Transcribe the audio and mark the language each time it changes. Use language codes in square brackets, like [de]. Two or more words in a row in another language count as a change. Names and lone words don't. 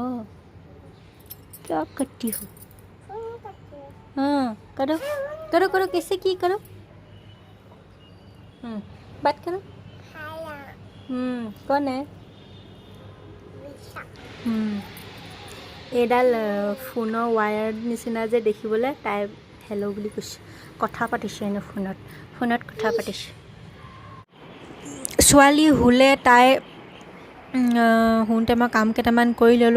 [hi] क्या करती हो? हाँ करो करो करो, कैसे की करो? बात करो। कौन है? [as] এইডাল ফোনৰ ৱায়াৰ নিচিনা যে দেখিবলৈ, তাই হেল্ল' বুলি কৈছে। কথা পাতিছে এনে ফোনত কথা পাতিছে। ছোৱালী শুলে, তাই শুওঁতে মই কাম কেইটামান কৰি ল'লোঁ।